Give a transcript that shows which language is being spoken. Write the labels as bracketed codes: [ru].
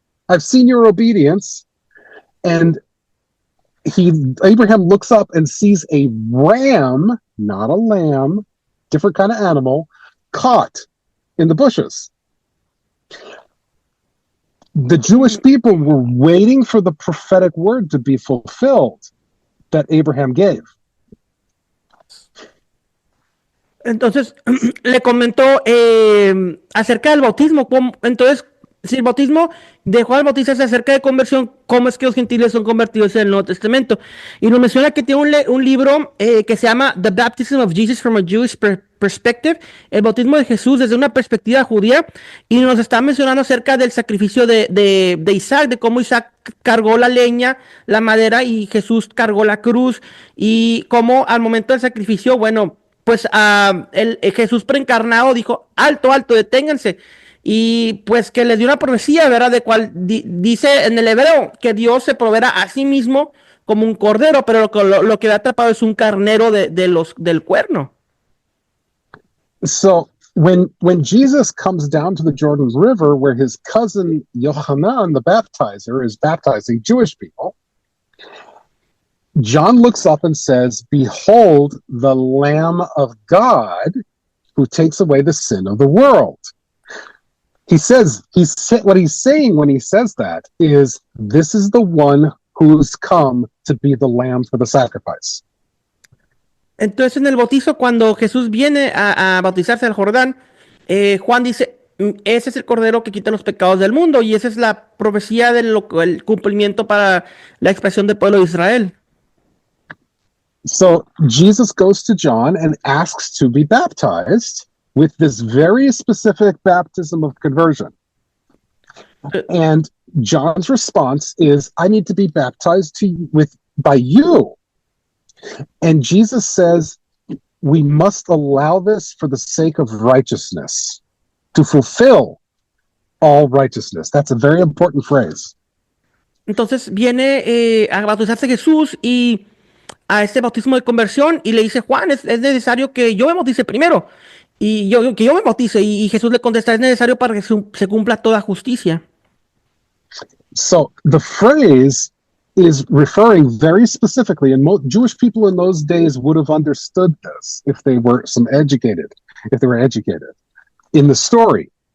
[en] I've seen your obedience." And Abraham looks up and sees a ram, not a lamb, different kind of animal, caught in the bushes. The Jewish people were waiting for the prophetic word to be fulfilled that Abraham gave. [es] Entonces, le comentó acerca del bautismo. Entonces, si el bautismo de Juan el Bautista se acerca de conversión, ¿cómo es que los gentiles son convertidos en el Nuevo Testamento? Y nos menciona que tiene un libro que se llama The Baptism of Jesus from a Jewish Perspective, el bautismo de Jesús desde una perspectiva judía, y nos está mencionando acerca del sacrificio de Isaac, de cómo Isaac cargó la leña, la madera, y Jesús cargó la cruz, y cómo al momento del sacrificio, bueno, pues Jesús preencarnado dijo, alto, alto, deténganse. Y pues que les dio una profecía, ¿verdad? De cual dice en el hebreo que Dios se proveerá a sí mismo como un cordero, pero lo que ha atrapado es un carnero del cuerno. [en] So when Jesus comes down to the Jordan River, where his cousin Yohanan, the baptizer, is baptizing Jewish people, John looks up and says, "Behold, the Lamb of God who takes away the sin of the world." He says, what he's saying when he says that is, this is the one who's come to be the lamb for the sacrifice. [es] Entonces en el bautizo, cuando Jesús viene a bautizarse al Jordán, Juan dice, ese es el cordero que quita los pecados del mundo, y esa es la profecía del cumplimiento para la expresión del pueblo de Israel. [en] So Jesus goes to John and asks to be baptized with this very specific baptism of conversion. And John's response is, "I need to be baptized by you." And Jesus says, "We must allow this for the sake of righteousness, to fulfill all righteousness." That's a very important phrase. [es] Entonces viene a bautizarse Jesús y a este bautismo de conversión, y le dice, Juan, es necesario que yo me bautice primero. Y que yo me bautice, y Jesús le contesta, es necesario para que se cumpla toda justicia. [en] So the phrase is referring very specifically, and Jewish people in those days would have understood this if they were educated, in the story.